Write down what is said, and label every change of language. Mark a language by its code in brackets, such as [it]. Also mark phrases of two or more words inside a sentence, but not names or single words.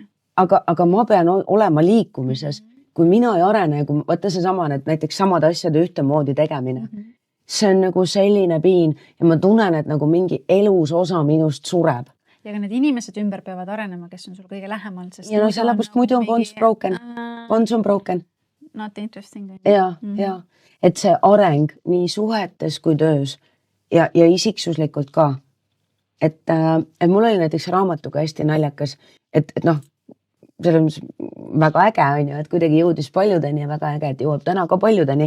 [et] Aga ma pean olema liikumises. Kui mina ei arene, kui võtta see sama, et näiteks samad asjade ühtemoodi tegemine, see on nagu selline piin ja ma tunnen, et nagu mingi elus osa minust sureb. Ja ka need inimesed ümber peavad arenema, kes on sul kõige lähemal. Ja sellepärast muidu on [en] bonds broken. [et] Bonds on broken. [en] Not interesting. [et] Ja. Et see areng nii suhetes kui töös ja isiksuslikult ka. Et mul oli näiteks raamatuga hästi naljakas, et see on väga äge on ju, et kuidagi jõudis paljudeni ja väga äge, et jõuab täna ka paljudeni.